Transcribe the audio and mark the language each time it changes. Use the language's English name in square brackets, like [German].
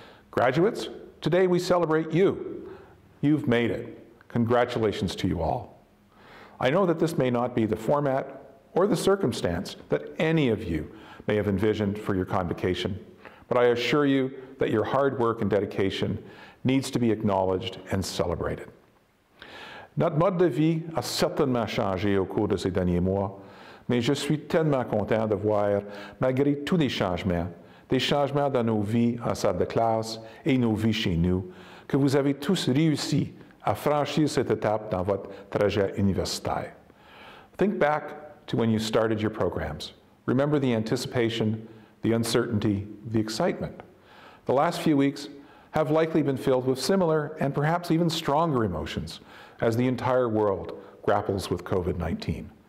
[English] Graduates, today we celebrate you. You've made it. Congratulations to you all. I know that this may not be the format or the circumstance that any of you may have envisioned for your convocation, but I assure you that your hard work and dedication needs to be acknowledged and celebrated. [French] Notre mode de vie a certainement changé au cours de ces derniers mois, mais je suis tellement content de voir, malgré tous les changements dans nos vies en salle de classe et nos vies chez nous, que vous avez tous réussi à franchir cette étape dans votre trajet universitaire. [English] Think back to when you started your programs. Remember the anticipation, the uncertainty, the excitement. The last few weeks have likely been filled with similar and perhaps even stronger emotions as the entire world grapples with COVID-19.